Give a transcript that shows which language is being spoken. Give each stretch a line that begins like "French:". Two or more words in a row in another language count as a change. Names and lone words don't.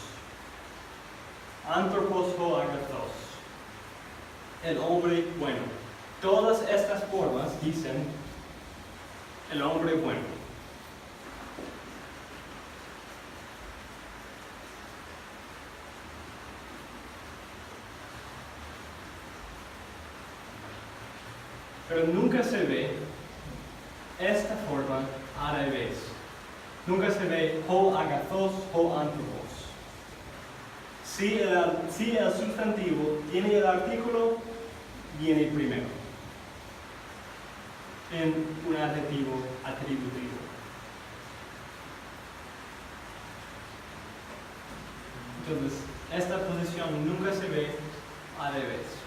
Greek: ἄνθρωπος ὁ ἀγαθός.
Spanish: El hombre bueno. Todas estas formas dicen el hombre bueno. Pero nunca se ve esta forma al revés. Nunca se ve
Greek: ὁ ἀγαθός, ὁ ἄνθρωπος.
Spanish: Si el sustantivo tiene el artículo, viene primero en un adjetivo atributivo. Entonces, esta posición nunca se ve al revés.